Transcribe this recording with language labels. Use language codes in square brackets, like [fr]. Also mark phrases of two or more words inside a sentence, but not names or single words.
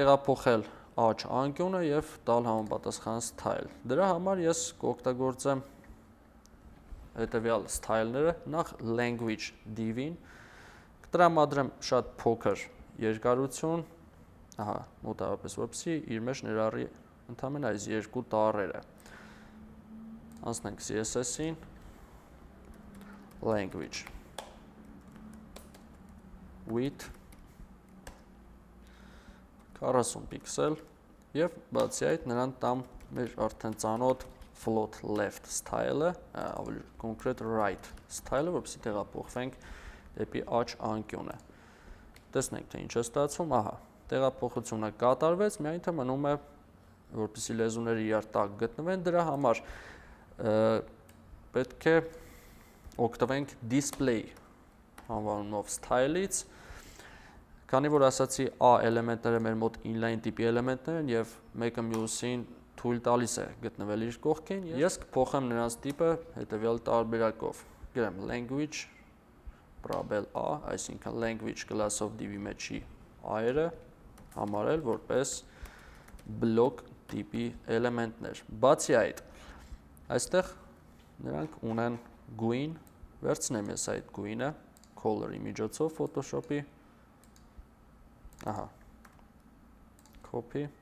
[hy] տեղափոխել աճ անկյունը եւ տալ համապատասխան style։ Դրա համար ես կօգտագործեմ հետեւյալ style-ները, նախ [en] language div- [hy] ին կտրամադրեմ շատ փոքր երկարություն, ահա, մոտավորապես որպեսզի իր մեջ ներառի ընդամենը այս երկու տառերը։ Անցնենք CSS-ին, language, width 40 պիքսել եւ բացի այդ նրան տամ մեր արդեն ծանոթ float [en] left style- [hy] ը, ավելի կոնկրետ [en] right style- [hy] ը, որպեսզի տեղափոխվենք դեպի աճ անկյունը։ Տեսնենք, թե ինչ է ստացվում, ահա, տեղափոխությունը կատարվեց, միայն թե մնում է, որպեսզի լեզուները իրար տակ գտնվեն, դրա համար պետք է օգտվենք display անվանումով style-ից, քանի որ ասացի a էլեմենտները մեր մոտ inline տիպի էլեմենտներ են եւ մեկը մյուսին թույլ տալիս է գտնվել իր կողքին, ես կփոխեմ նրանց տիպը հետևյալ տարբերակով։ Գրեմ language պրաբել a, այսինքն [en] language class- [hy] ով div-ի մեջի a-երը համարել որպես block տիպի էլեմենտներ։ Բացի այդ, այստեղ նրանք ունեն գույն, վերցնեմ ես այդ գույնը color-ի միջոցով Photoshop-ի, ահա, copy,